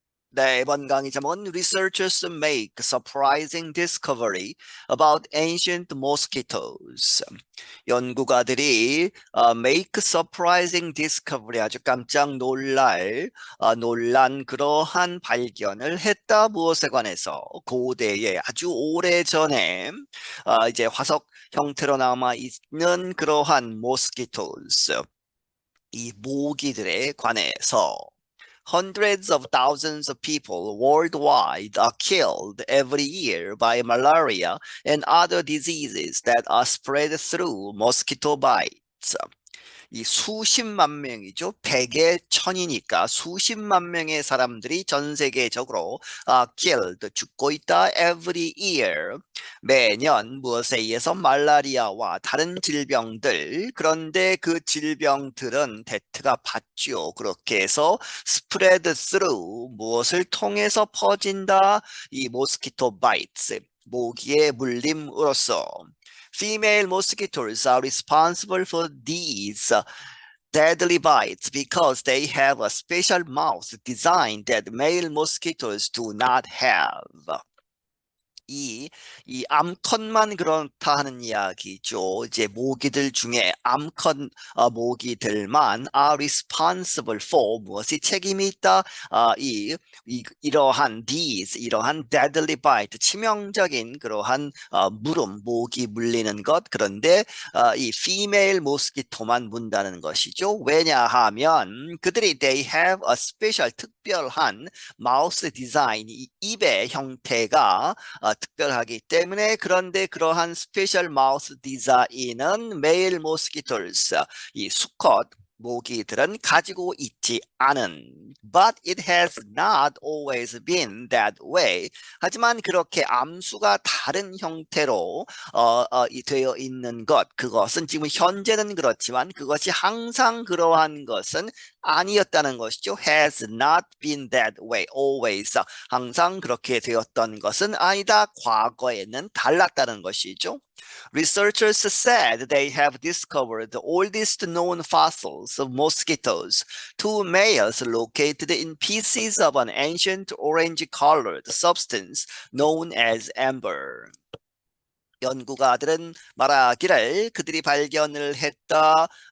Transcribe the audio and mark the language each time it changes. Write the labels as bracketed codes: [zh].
[ko] 네, 이번 강의 제목은 [en] Researchers make surprising discovery about ancient mosquitoes. [ko] 연구가들이 [en] make surprising discovery [ko] 아주 깜짝 놀란 그러한 발견을 했다. 무엇에 관해서? 고대에 아주 오래전에 이제 화석 형태로 남아 있는 그러한 mosquitoes, 이 모기들에 관해서. [en] Hundreds of thousands of people worldwide are killed every year by malaria and other diseases that are spread through mosquito bites. [ko] 이 수십만 명이죠. 백의 천이니까 수십만 명의 사람들이 전 세계적으로 killed, 죽고 있다. [en] Every year, [ko] 매년 무엇에 의해서? 말라리아와 다른 질병들. 그런데 그 질병들은 대트가 받죠. 그렇게 해서 [en] spread through, [ko] 무엇을 통해서 퍼진다? 이 [en] mosquito bites, [ko] 모기의 물림으로써. [en] Female mosquitoes are responsible for these deadly bites because they have a special mouth design that male mosquitoes do not have. [ko] 이 암컷만 그렇다 하는 이야기죠. 이제 모기들 중에 암컷 모기들만 [en] are responsible for, [ko] 무엇이 책임이 있다? 이러한 [en] deadly bite, [ko] 치명적인 그러한 모기 물리는 것. 그런데 이 [en] female mosquito [ko] 만 문다는 것이죠. 왜냐하면 그들이 [en] they have a special, [ko] 특별한 [en] mouth design, [ko] 이 입의 형태가 특별하기 때문에. 그런데 그러한 [en] 스페셜 마우스 디자인은 메일 모스키토스, [ko] 이 수컷 모기들은 가지고 있지 않은. [en] But it has not always been that way. [ko] 하지만 그렇게 암수가 다른 형태로 되어 있는 것, 그것은 지금 현재는 그렇지만 그것이 항상 그러한 것은 아니었다는 것이죠. [en] Has not been that way. Always. [ko] 항상 그렇게 되었던 것은 아니다. 과거에는 달랐다는 것이죠. [en] Researchers said they have discovered the oldest known fossils of mosquitoes, two males located in pieces of an ancient orange-colored substance known as amber. [ko] 연구가들은 말하기를 그들이 발견을 했다.